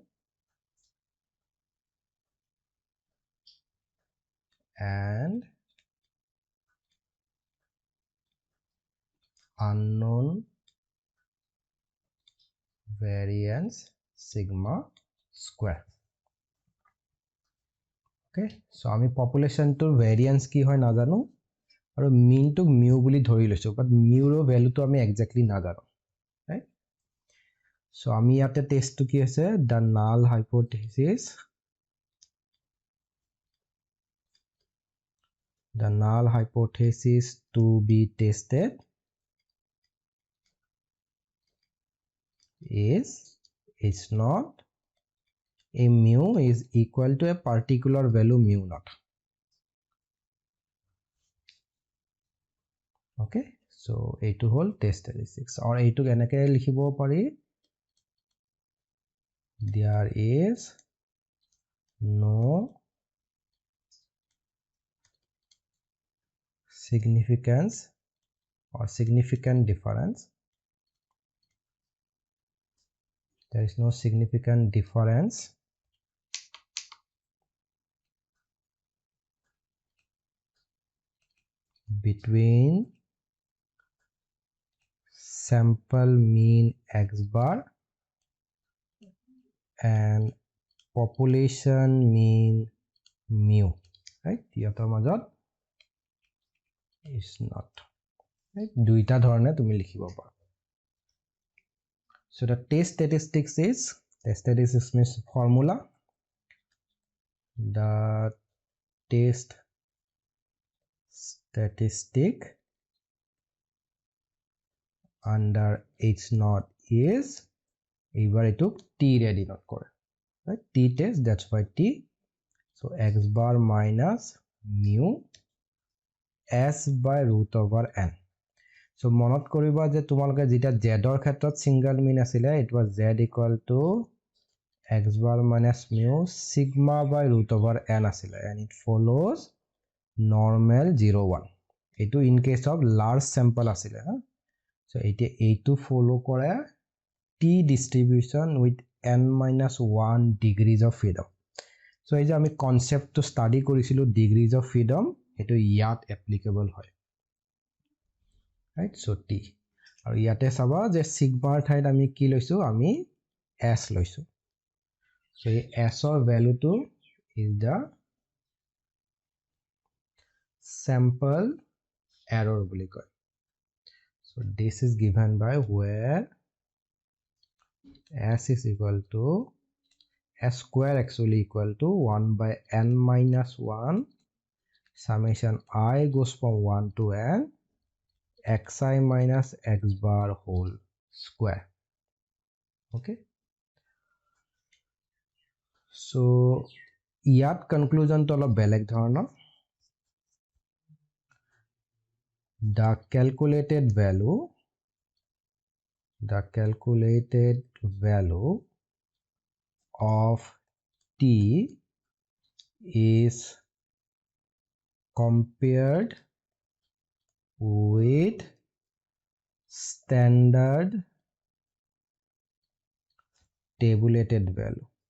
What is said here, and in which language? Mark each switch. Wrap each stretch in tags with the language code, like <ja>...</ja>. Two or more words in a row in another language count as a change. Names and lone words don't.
<en>and unknown variance sigma square. Okay, so</en> <as>আমি population to variance কি হয় নাজানো আৰু mean to mu বুলি ধৰি লৈছো</as> <en>but mu</en> <as>ৰ value to আমি exactly নাজানো, right? So আমি ইয়াতে test to কি আছে</as> <en>the null hypothesis. The null hypothesis to be tested is it's not a mu is equal to a particular value mu naught. Okay, so</en> <as>এইটো হ'ল</as> <en>test statistics or</en> <as>এইটো এনেকে লিখিব পাৰি</as> <en>there is no significance or significant difference. There is no significant difference between sample mean x bar and population mean mu, right?</en> <as>ইয়াতৰ মাজত</as> <en>is not, right?</en> <as>দুইটা ধৰণে তুমি লিখিব পাৰা.</as> <en>So the test statistics means formula. The test statistic under h naught is</en> <as>এইবাৰ এইটো t ৰে denote কৰে,</as> <en>right? T test, that's why t. So x bar minus mu s by root over n. So</en> <as>মনত কৰিবা যে তোমালোকে যেটা z ৰ ক্ষেত্ৰত</as> <en>single mean আছিলে it was z equal to x bar minus mu sigma by root over n asile and it follows normal 0 1. Etu in case of large sample asile, So</en> <as>এতিয়া এইটো ফলো কৰে</as> <en>T distribution with n-1 degrees of freedom.</en> <as>So এই যে আমি কনসেপ্টটো স্টাডি কৰিছিলো</as> <en>degrees of freedom</en> <as>এটো ইয়াত applicable হয়,</as> <en>right?</en> <as>So T আৰু ইয়াতে চাবা যে সিগমাৰ ঠাইত আমি কি লৈছো, আমি s লৈছো. So এই s ৰ ভ্যালুটো</as> <en>is the sample error</en> <as>বুলি কয়.</as> <en>So this is given by where s is equal to s square actually equal to 1 by n-1 summation I goes from 1 to n xi minus x bar whole square. Okay, so</en> <as>ইয়াত conclusion to অলপ বেলেগ ধৰণৰ.</as> <en>The calculated value of t is compared with standard tabulated value.</en>